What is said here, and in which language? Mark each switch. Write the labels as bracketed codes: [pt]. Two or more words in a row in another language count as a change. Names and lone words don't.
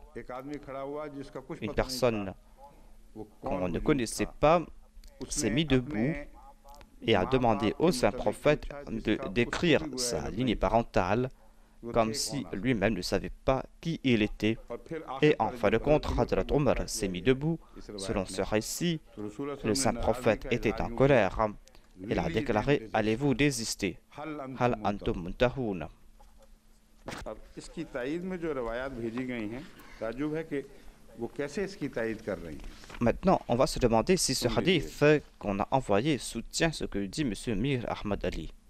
[fr] Une personne qu'on ne connaissait pas s'est mis debout et a demandé au saint prophète de décrire sa lignée parentale comme si lui-même ne savait pas qui il était. Et en fin de compte, Hadrat Omar s'est mis debout. Selon ce récit, le saint prophète était en colère. Il a déclaré « Allez-vous désister ?» [ar] هل أنتم منتهون. [ur] اس کی تائید میں جو روایات بھیجی گئی ہیں تعجب ہے کہ وہ کیسے اس کی تائید کر رہی ہیں. [fr] Maintenant, on va se demander si ce hadith qu'on a envoyé soutient ce que dit M. Mir Ahmad Ali.